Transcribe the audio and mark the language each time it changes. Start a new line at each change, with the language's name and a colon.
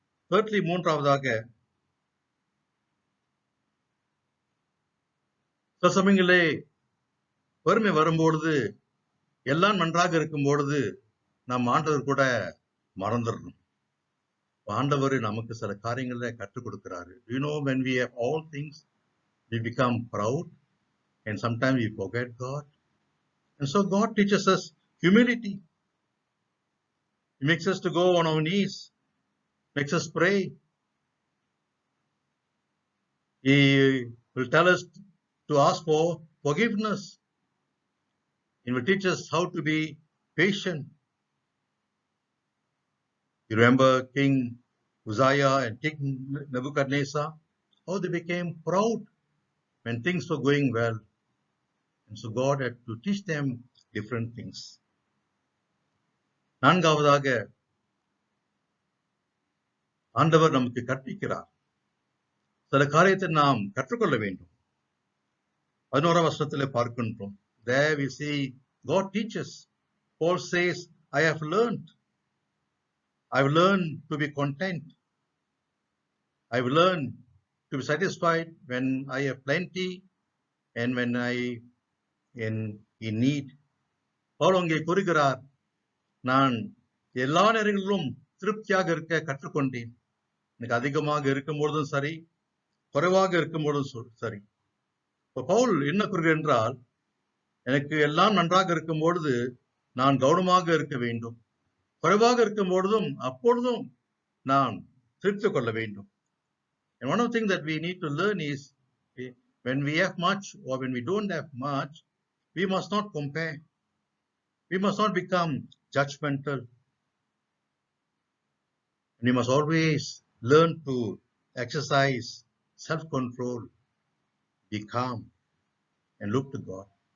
Tamil: Thirdly, மூன்றாவதாக, சில சமயங்களே வறுமை வரும்பொழுது, எல்லாம் நன்றாக இருக்கும் பொழுது நாம் ஆண்டவர் கூட மறந்துடணும். ஆண்டவர் நமக்கு சில காரியங்களை கற்றுக் கொடுக்கிறாரு.
English: You know, when we have all things, we become proud and sometimes we forget God. And so God teaches us humility. He makes us to go on our knees, makes us pray. He will tell us to ask for forgiveness. He will teach us how to be patient. You remember King Uzziah and King Nebuchadnezzar, how they became proud when things were going well. And so God had to teach them different things.
Tamil: நான்காவதாக, ஆண்டவர் நமக்கு கற்பிக்கிறார். சில காரியத்தை நாம் கற்றுக்கொள்ள வேண்டும். 11ஆம் வசனத்திலே பார்க்கின்றோம்.
English: There we see God teaches. Paul says, I have learned to be content. I've learned to be satisfied when I have plenty and when I in need.
Tamil: Paul அங்கே கூறுகிறார், நான் எல்லா நேரங்களிலும் திருப்தியாக இருக்க கற்றுக்கொண்டேன். எனக்கு அதிகமாக இருக்கும் பொழுதும் சரி, குறைவாக இருக்கும் பொழுதும் சரி. இப்போ பவுல் என்ன கூறுகிறார் என்றால், எனக்கு எல்லாம் நன்றாக இருக்கும் பொழுது நான் கவனமாக இருக்க வேண்டும், குறைவாக இருக்கும் பொழுதும் அப்பொழுதும் நாம் திருப்தி கொள்ள வேண்டும்.
English: And one of the things that we need to learn is, when we have much or when we don't have much, we must not compare. We must not become judgmental. And we must always learn to exercise self-control, be calm, and look to God.